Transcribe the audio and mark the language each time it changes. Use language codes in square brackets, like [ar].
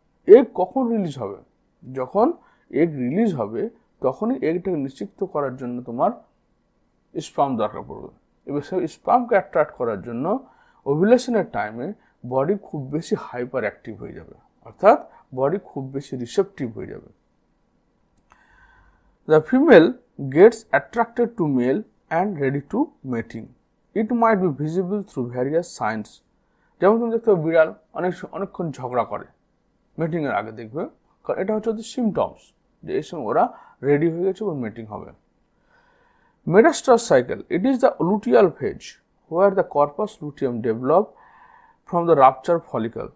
[bn] Egg কখন release হবে? যখন এগ রিলিজ হবে তখনই এগটাকে নিশ্চিত করার জন্য তোমার স্পার্ম দরকার পড়বে। এবার সেই স্পার্মকে অ্যাট্রাক্ট করার জন্য ওভুলেশনের টাইমে বডি খুব বেশি হাইপার অ্যাক্টিভ হয়ে যাবে, অর্থাৎ বডি খুব বেশি রিসেপটিভ হয়ে যাবে। [en] The female gets attracted to male and ready to mating. It might be visible through various signs. [bn] যেমন তুমি দেখতে পাবে বিড়াল অনেকক্ষণ ঝগড়া করে মেটিংয়ের আগে, দেখবে, কারণ এটা হচ্ছে ওদের সিমটমস যে এই সময় ওরা রেডি হয়ে গেছে এবং মিটিং হবে। [en] Metestrus cycle, it is the luteal phase where the corpus luteum develop from the rupture follicle.